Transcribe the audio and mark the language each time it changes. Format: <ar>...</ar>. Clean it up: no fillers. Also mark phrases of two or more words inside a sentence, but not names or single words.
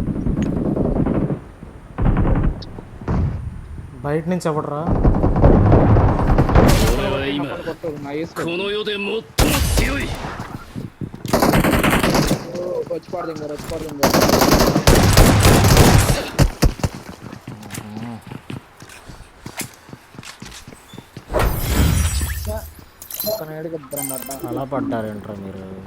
<te>బయట నుంచి ఎవడరా?</te> <ja>俺は今</ja> <te>కొట్టు నైస్.</te> <ja>この世で最も強い</ja> <te>వచ్చి పడుతుంది అలా పడ్డారేంట్రా మీరు?</te>